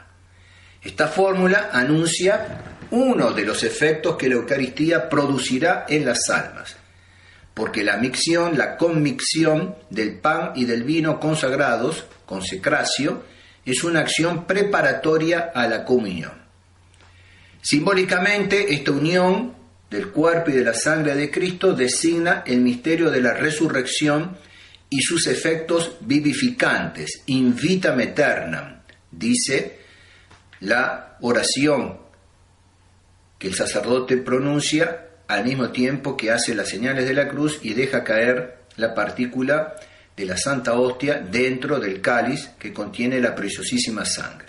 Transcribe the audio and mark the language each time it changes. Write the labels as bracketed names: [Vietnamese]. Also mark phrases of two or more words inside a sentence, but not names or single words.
[Spanish] Esta fórmula anuncia uno de los efectos que la Eucaristía producirá en las almas, porque la micción, la conmicción del pan y del vino consagrados, consecratio, es una acción preparatoria a la comunión. Simbólicamente, esta unión del cuerpo y de la sangre de Cristo designa el misterio de la resurrección y sus efectos vivificantes, [Latin] in vitam aeternam, [Spanish] dice la oración que el sacerdote pronuncia al mismo tiempo que hace las señales de la cruz y deja caer la partícula de la Santa Hostia dentro del cáliz que contiene la preciosísima sangre.